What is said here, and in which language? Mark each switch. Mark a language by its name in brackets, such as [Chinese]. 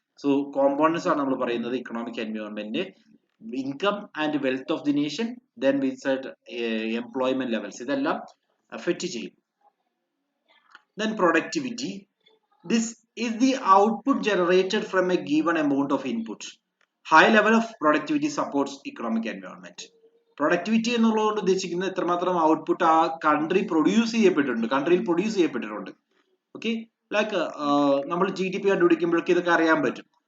[Malayalam] So components ആണ് നമ്മൾ പറയുന്നത് economic environment: [English] income and wealth of the nation, then with employment levels, [Malayalam] ഇതെല്ലാം affect ചെയ്യും. [English] Then productivity. This is the output generated from a given amount of input. High level of productivity supports economic environment. [Malayalam] Productivity എന്നുള്ളതുകൊണ്ട് ഉദ്ദേശിക്കുന്നത് എത്രമാത്രം output ആ കൺട്രിയിൽ produce ചെയ്യപ്പെട്ടിട്ടുണ്ട്. Okay, like നമ്മൾ GDP കണ്ടുപിടിക്കുമ്പോഴേക്ക് ഇതൊക്കെ അറിയാൻ പറ്റും.